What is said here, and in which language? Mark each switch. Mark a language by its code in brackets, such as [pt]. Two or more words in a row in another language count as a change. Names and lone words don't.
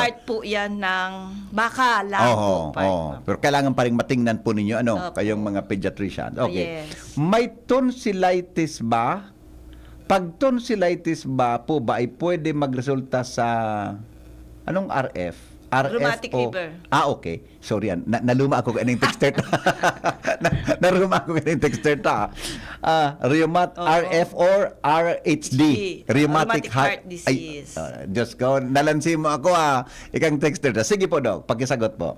[tl] part po yan ng baka lang po. Part. Pero kailangan pa rin matingnan po ninyo Opo. kayong mga pediatrician. Okay. [en] Yes. [tl] May tonsillitis ba? Pag tonsillitis ba po ba ay pwede magresulta sa anong RF? [en] Rheumatic [tl] o [en] fever. [tl] Okay. Sorry yan. [bik] Naluma ako kaning texter. Naruma ako kaning texter ta. [en] RF or RHD. Rheumatic heart disease. [bik] Diyos ko, nalansi mo ako ikang texter ta. [tl] Sige po, Dok. Pakisagot po.